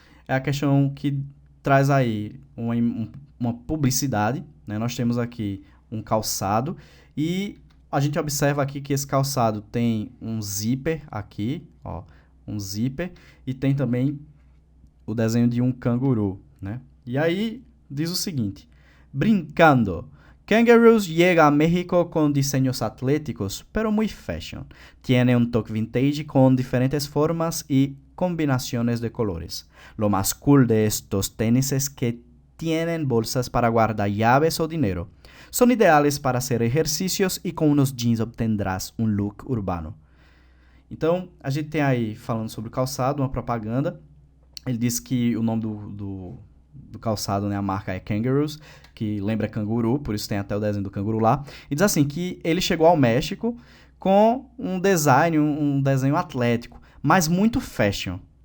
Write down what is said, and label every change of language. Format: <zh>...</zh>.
<pt>É a questão que traz aí uma publicidade, né? Nós temos aqui um calçado e a gente observa aqui que esse calçado tem um zíper aqui, ó, um zíper, e tem também o desenho de um canguru, né? E aí diz o seguinte, brincando,</pt> <es>Kangaroos llega a México con diseños atléticos, pero muy fashion. Tiene un toque vintage con diferentes formas y combinaciones de colores. Lo más cool de estos tenis es que tienen bolsas para guardar llaves o dinero. Son ideales para hacer ejercicios y con unos jeans obtendrás un look urbano.</es> <pt>Então, a gente tem aí, falando sobre o calçado, uma propaganda. Ele diz que o nome do calçado, né, a marca é Kangaroos, que lembra canguru, por isso tem até o desenho do canguru lá. E diz assim, que ele chegou ao México com um design, um desenho atlético, mas muito fashion.</pt>